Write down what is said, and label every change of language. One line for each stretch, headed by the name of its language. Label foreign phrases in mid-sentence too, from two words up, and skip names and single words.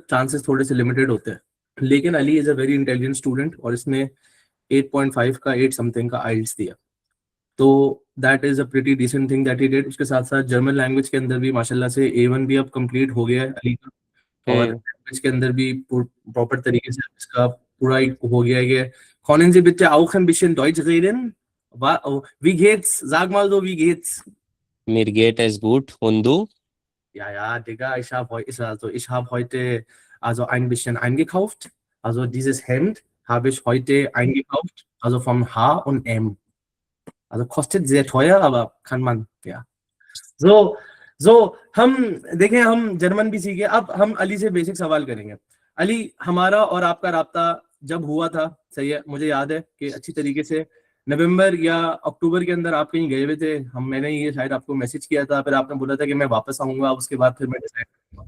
Hindi: चांसेस थोड़े से लिमिटेड होते हैं, लेकिन अली
English: is a very intelligent student
Hindi: और इसने 8.5 का 8 समथिंग का आइल्स दिया।
English: तो that is a pretty decent thing that he did.
Hindi: उसके साथ साथ
English: German language
Hindi: के अंदर भी माशाल्लाह से A1 भी अब कंप्लीट हो गया है अली का, और लैंग्वेज के अंदर भी प्रॉपर तरीके से इसका पूरा ही हो गया है कि
German: können Sie bitte auch ein bisschen Deutsch reden? Wie geht's? Sag mal so, wie geht's? Mir geht es gut und du? Ja, ja, Digga, ich habe heute also ein bisschen eingekauft. Also dieses Hemd habe ich heute eingekauft, also vom H&M. Also kostet sehr teuer, aber kann man, ja.
Hindi: So, so हम देखें, हम जर्मन भी सीखे। अब हम अली से बेसिक सवाल करेंगे। अली, हमारा और आपका राब्ता जब हुआ था, सही है, मुझे याद है कि अच्छी तरीके से नवंबर या अक्टूबर के अंदर आप कहीं गए हुए थे। मैंने ये शायद आपको मैसेज किया था, फिर आपने बोला था कि मैं वापस आऊंगा, उसके बाद फिर मैं डिसाइड करूंगा।